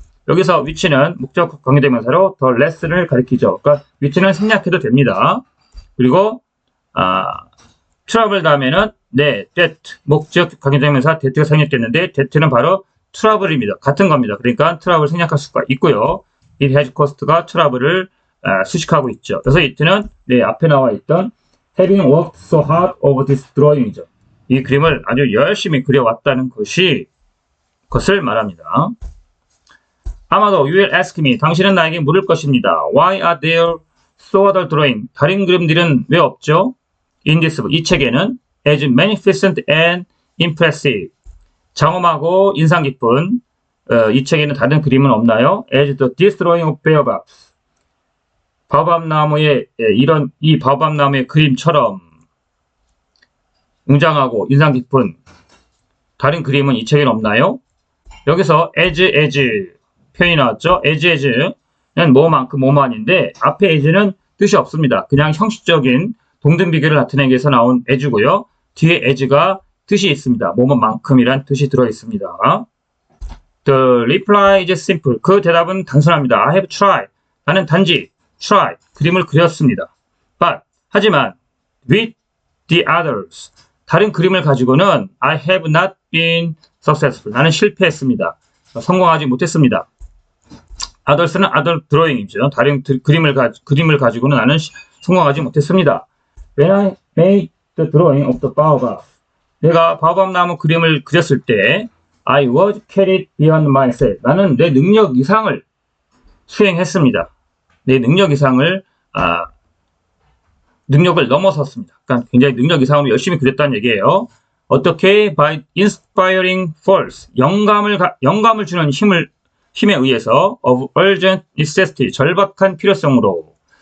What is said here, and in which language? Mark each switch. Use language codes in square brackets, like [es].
[ko] 여기서 which는 목적 관계대명사로 더 lesson을 가리키죠. 그러니까 which는 생략해도 됩니다. 그리고 트러블 다음에는 that 목적 관계대명사 that가 생략됐는데 that는 바로 트러블입니다. 같은 겁니다. 그러니까 트러블 생략할 수가 있고요. it has cost가 트러블을 수식하고 있죠. 그래서 it는 앞에 나와 있던 having worked so hard over this drawing이죠. 이 그림을 아주 열심히 그려왔다는 것을 말합니다. 아마도 [en] you will ask me, [ko] 당신은 나에게 물을 것입니다. [en] Why are there so other drawing? [ko] 다른 그림들은 왜 없죠? [en] In this book, [ko] 이 책에는 [en] as magnificent and impressive, [ko] 장엄하고 인상 깊은 이 책에는 다른 그림은 없나요? [en] As the this drawing of baobabs, [ko] 바오밥 나무의 이 바오밥 나무의 그림처럼 웅장하고 인상 깊은 다른 그림은 이 책에는 없나요? 여기서 as 표현이 나왔죠. as는 뭐만큼 뭐만인데 앞에 as는 뜻이 없습니다. 그냥 형식적인 동등 비교를 나타내기 위해서 나온 as고요. 뒤에 as가 뜻이 있습니다. 뭐만큼이란 뜻이 들어 있습니다. [en] The reply is simple. [ko] 그 대답은 단순합니다. [en] I have tried. [ko] 나는 단지 try, 그림을 그렸습니다. [en] But, 하지만 with the others, [ko] 다른 그림을 가지고는 [en] I have not been successful. [ko] 나는 실패했습니다. 성공하지 못했습니다. others는 other drawing이죠. 다른 그림을 가지고는 나는 성공하지 못했습니다. [en] When I made the drawing of the baobab, [ko] 내가 바오밥 나무 그림을 그렸을 때 [en] I was carried beyond myself. [ko] 나는 내 능력 이상을 수행했습니다. 내 능력 이상을 능력을 넘어섰습니다. 그러니까 굉장히 능력 이상으로 열심히 그렸다는 얘기예요. 어떻게? [en] By inspiring force, [ko] 영감을 주는 힘에 의해서 [en] of urgent necessity, [ko] 절박한 필요성으로.